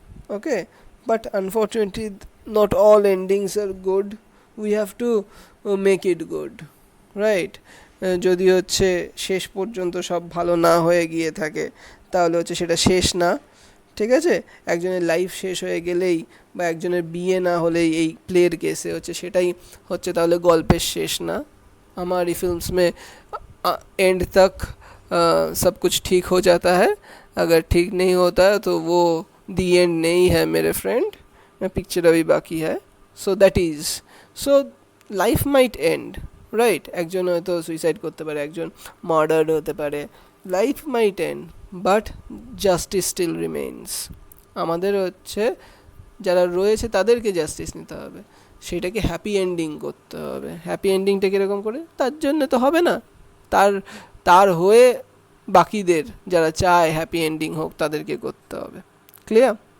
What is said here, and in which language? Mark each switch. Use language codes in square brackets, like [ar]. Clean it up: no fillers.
[en] Okay, but unfortunately not all endings are good. We have to make it good, right? [bn] যদি হচ্ছে শেষ পর্যন্ত সব ভালো না হয়ে গিয়ে থাকে, তাহলে হচ্ছে সেটা শেষ না, ঠিক আছে? একজনের লাইফ শেষ হয়ে গেলেই বা একজনের বিয়ে না হলেই এই প্লের কেসে হচ্ছে সেটাই হচ্ছে তাহলে গল্পের শেষ না। [hi] हमारी फिल्म्स में एंड तक सब कुछ ठीक हो जाता है, अगर ठीक नहीं होता है तो वो दी एंड नहीं है मेरे फ्रेंड, पिक्चर अभी बाकी है. [en] so that is, so life might end, [bn] right, একজন হয়তো সুইসাইড করতে পারে, একজন মার্ডার্ড হতে পারে, [en] Life might end but justice still remains. [bn] আমাদের হচ্ছে যারা রয়েছে তাদেরকে জাস্টিস নিতে হবে, সেটাকে হ্যাপি এন্ডিং করতে হবে। হ্যাপি এন্ডিংটা কীরকম করে? তার জন্য তো হবে না, তার তার হয়ে বাকিদের যারা চায় হ্যাপি এন্ডিং হোক তাদেরকে করতে হবে। ক্লিয়ার?